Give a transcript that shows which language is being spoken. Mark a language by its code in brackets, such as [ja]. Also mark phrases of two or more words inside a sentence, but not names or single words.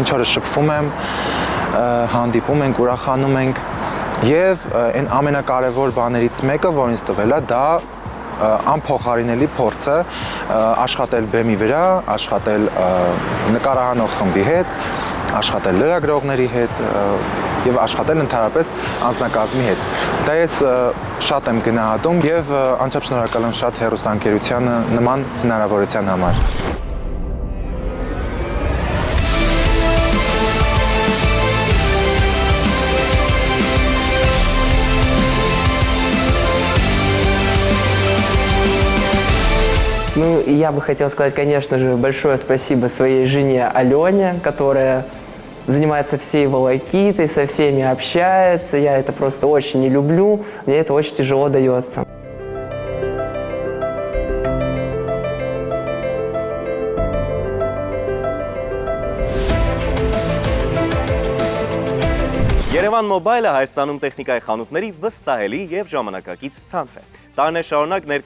[hy] օրս շփվում եմ, հանդիպում ենք, ուրախանում ենք։ Եվ այն ամենակարևոր բաներից մեկը, որ ինձ տվել է, դա անփոխարինելի փորձը աշխատել բեմի վրա, աշխատել նկարահանող խմբի հետ, աշխատել լրագրողների հետ եւ աշխատել ընդհանրապես անձնակազմի հետ։ Դա ես շատ եմ գնահատում եւ անչափ շնորհակալ եմ շատ հեռուստաընկերությանը նման հնարավորության համար։ [ru] Ну, я бы хотел сказать, конечно же, большое спасибо своей жене Алене, которая занимается всей волокитой, со всеми общается. Я это просто очень не люблю, мне это очень тяжело дается. [hy] Երևան Մոբայլը Հայաստանում տեխնիկայի խանութների վստահելի եւ ժամանակակից ցանց է։ Տարիներ շարունակ ներկայացնում